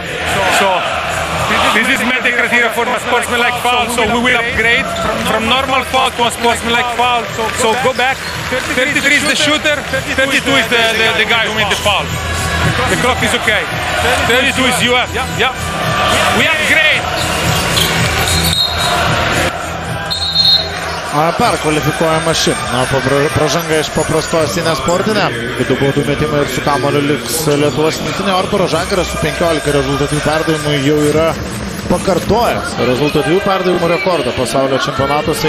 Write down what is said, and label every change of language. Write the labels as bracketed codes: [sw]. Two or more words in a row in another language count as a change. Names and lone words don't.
[en] So this is met the criteria for a sportsmanlike foul. So we will upgrade from normal foul to a sportsmanlike foul. So go back. 33 is the shooter. 32 is the guy who made the foul. The clock is okay. 32 is you. Yeah. We upgrade. [lt] Perkvalifikuojama ši. Pražanga iš paprastos į nesportinę. Kitų baudų metimai ir su kamuoliu liks Lietuvos rinktinė. Arturas Žagaras su 15 rezultatyvių perdavimų jau yra pakartojęs rezultatyvių perdavimų rekordą pasaulio čempionatuose.